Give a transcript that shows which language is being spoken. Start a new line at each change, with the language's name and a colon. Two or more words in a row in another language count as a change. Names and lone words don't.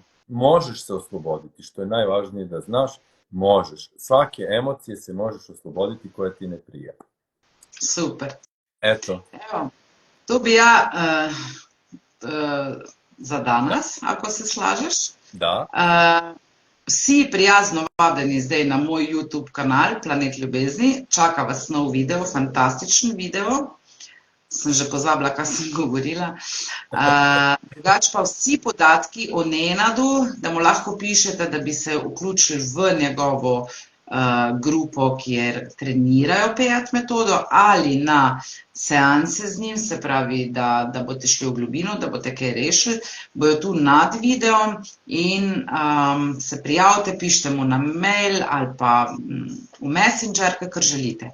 Serbian: Možeš se osloboditi, što je najvažnije da znaš, možeš. Svake emocije se možeš osloboditi koje ti ne prija. Super. Eto. Evo, to bi ja za danas, ako se slažeš. Da.
Slovenian: Vsi prijazno vabljeni zdaj na moj YouTube kanal Planet Ljubezni. Čaka vas nov video, fantastičen video. Sem že pozabila, kaj sem govorila. Drugače pa vsi podatki o Nenadu, da mu lahko pišete, da bi se vključili v njegovo grupo, kjer trenirajo PEAT metodo, ali na seanse z njim, se pravi, da boste šli v globino, da boste kaj rešili, bojo tu nad videom in se prijavite, pišite mu na mail ali pa v Messenger, kakor želite.